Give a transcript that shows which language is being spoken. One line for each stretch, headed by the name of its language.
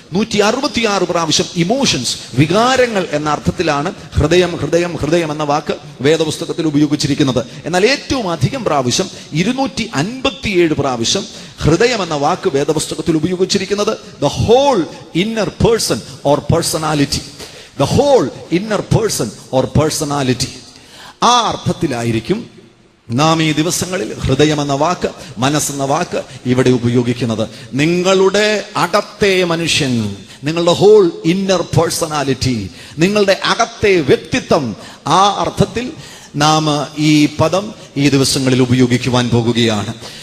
Malayalam: 166 പ്രാവശ്യം ഇമോഷൻസ്, വികാരങ്ങൾ എന്ന അർത്ഥത്തിലാണ് ഹൃദയം എന്ന വാക്ക് വേദപുസ്തകത്തിൽ ഉപയോഗിച്ചിരിക്കുന്നത്. എന്നാൽ ഏറ്റവും അധികം പ്രാവശ്യം 257 പ്രാവശ്യം ഹൃദയം എന്ന വാക്ക് വേദപുസ്തകത്തിൽ ഉപയോഗിച്ചിരിക്കുന്നത്
English: the whole inner person or personality. The whole inner person or personality.
Malayalam: ആ അർത്ഥത്തിലായിരിക്കും നാം ഈ ദിവസങ്ങളിൽ ഹൃദയം എന്ന വാക്ക്, മനസ്സെന്ന വാക്ക് ഇവിടെ ഉപയോഗിക്കുന്നത്. നിങ്ങളുടെ അകത്തെ മനുഷ്യൻ, നിങ്ങളുടെ ഹോൾ ഇന്നർ പേഴ്സണാലിറ്റി, നിങ്ങളുടെ അകത്തെ വ്യക്തിത്വം, ആ അർത്ഥത്തിൽ നാം ഈ പദം ഈ ദിവസങ്ങളിൽ ഉപയോഗിക്കുവാൻ പോകുകയാണ്.